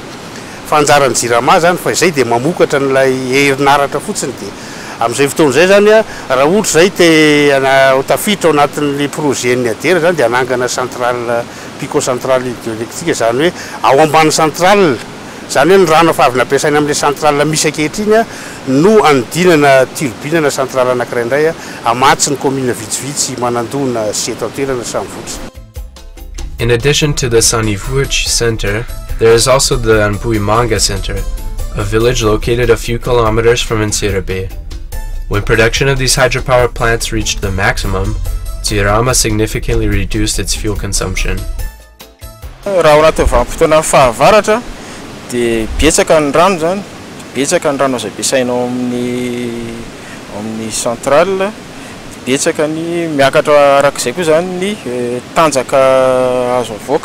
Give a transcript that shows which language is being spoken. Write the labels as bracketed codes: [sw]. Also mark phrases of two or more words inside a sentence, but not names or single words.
[mg] Fanjaran'ny JIRAMA zany fa izay dia mamokatra n'ilay herinaratra fotsiny dia amin'izay fotoan'izay zany raha ohatra zay te tafiditra ao anatin'le projet-ny adera zany dia anangana [fr] centrale pico-centrale hydroélectrique [mg] zany hoe ao ambany centrale zany hoe ny rano efa avy nampiasaina amin'le centrale misy ankehitriny no anodinana turbine na centrale anankiray indray amatsy ny commune vitsivitsy manandona sy eto an-toerana Sanvotra. [en] In addition to the Sanvotra Center, there is also the Ambohimanjaka Center, a village located a few kilometers from Antsirabe. When production of these hydropower plants reached the maximum, JIRAMA significantly reduced its fuel consumption. [mg] Raha anaty vanim-potoana fahavaratra dia betsaka ny rano zany, betsaka ny rano izay ampiasainao amin'ny centrale, betsaka ny miakatra arak'izay koa zany ny tanjaka azo avoaka.